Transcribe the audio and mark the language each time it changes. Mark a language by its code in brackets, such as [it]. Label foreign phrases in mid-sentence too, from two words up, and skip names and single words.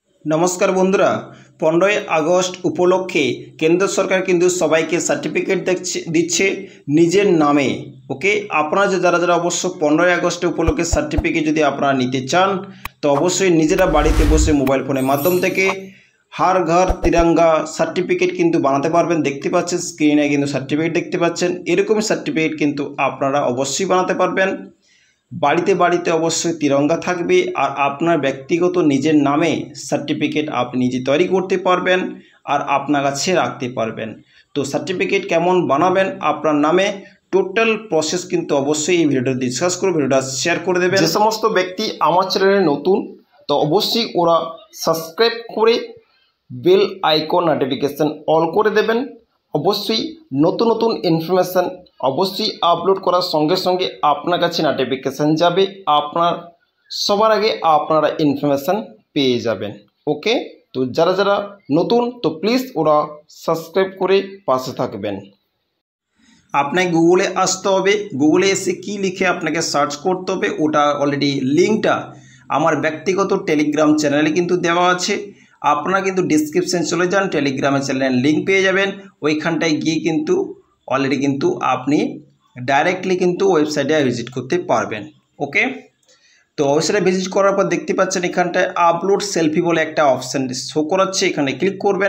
[bn] নমস্কার বন্ধুরা 15 আগস্ট উপলক্ষে কেন্দ্র সরকার কিন্তু সবাইকে সার্টিফিকেট দিচ্ছে নিজের নামে। ওকে আপনারা যারা যারা অবশ্য 15 আগস্ট উপলক্ষে সার্টিফিকেট যদি আপনারা নিতে চান তো অবশ্য নিজেরা বাড়িতে বসে মোবাইল ফোনের মাধ্যম থেকে হর ঘর তিরঙ্গা সার্টিফিকেট কিন্তু বানাতে পারবেন। দেখতে পাচ্ছেন স্ক্রিনে কিন্তু সার্টিফিকেট দেখতে পাচ্ছেন, এরকম সার্টিফিকেট কিন্তু আপনারা অবশ্য বানাতে পারবেন। বাড়িতে বাড়িতে অবশ্য তিরঙ্গা থাকবে আর আপনার ব্যক্তিগত নিজের নামে সার্টিফিকেট আপনি নিজে তৈরি করতে পারবেন আর আপনার কাছে রাখতে পারবেন। তো সার্টিফিকেট কেমন বানাবেন আপনার নামে [en] total process [bn] কিন্তু অবশ্য এ ভিডিওটা ডিসকাস করব, ভিডিওটা শেয়ার করে দেবেন। যে সমস্ত ব্যক্তি আমার চ্যানেলে নতুন তো অবশ্য ওরা সাবস্ক্রাইব করে [en] bell icon notification on [bn] করে দেবেন। অবশ্য নতুন নতুন ইনফরমেশন অবশ্য আপলোড করার সঙ্গে সঙ্গে আপনার কাছে নোটিফিকেশন যাবে, আপনার সবার আগে আপনারা ইনফরমেশন পেয়ে যাবেন। ওকে তো যারা যারা নতুন তো প্লিজ ওরা সাবস্ক্রাইব করে পাশে থাকবেন। আপনাকে গুগলে আসতে হবে, গুগলে এসে কী লিখে আপনাকে সার্চ করতে হবে, ওটা অলরেডি লিংকটা আমার ব্যক্তিগত টেলিগ্রাম চ্যানেলে কিন্তু देওয়া আছে। আপনারা কিন্তু ডেসক্রিপশন চলে যান, টেলিগ্রামের চ্যানেলের লিঙ্ক পেয়ে যাবেন। ওইখানটায় গিয়ে কিন্তু অলরেডি কিন্তু আপনি ডাইরেক্টলি কিন্তু [en] website visit [bn] করতে পারবেন। ওকে তো [en] website visit [bn] করার পর দেখতে পাচ্ছেন এখানটায় [en] upload selfie [bn] বলে একটা অপশান শো করাচ্ছে, এখানে ক্লিক করবেন।